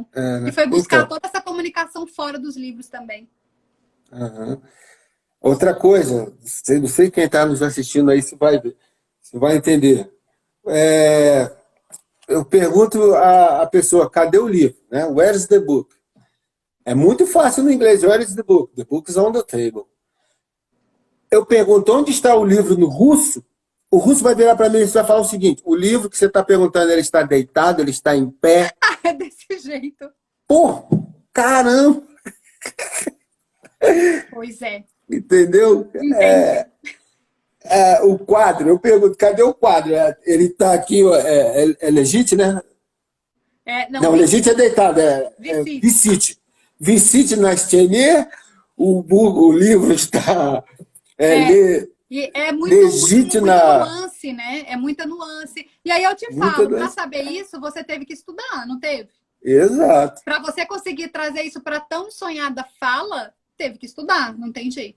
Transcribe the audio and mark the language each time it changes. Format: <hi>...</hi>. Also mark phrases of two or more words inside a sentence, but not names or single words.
<pt>Né? E foi buscar Então, toda essa comunicação fora dos livros também. uhum. Outra coisa, não sei quem está nos assistindo aí se vai ver, se vai entender. Eu pergunto à pessoa, cadê o livro? Né?</pt> <en>Where is the book?</en> <pt>É muito fácil no inglês,</pt> <en>where is the book? The book is on the table.</en> <pt>Eu pergunto, onde está o livro no russo? O russo vai virar para mim e vai falar o seguinte, o livro que você está perguntando, ele está deitado, ele está em pé? É desse jeito. Pô, caramba! Pois é. Entendeu? Entendi. O quadro, eu pergunto, cadê o quadro? Ele está aqui, é legítimo, né? Não, legítimo é deitado, Vicite.</pt> <ru>Висит. Висит на стене,</ru> <pt>o livro está E é legítimo muita na... nuance, né? É muita nuance. E aí eu te falo, para saber isso, você teve que estudar, não teve? Exato. Para você conseguir trazer isso para tão sonhada fala, teve que estudar, não tem jeito.</pt>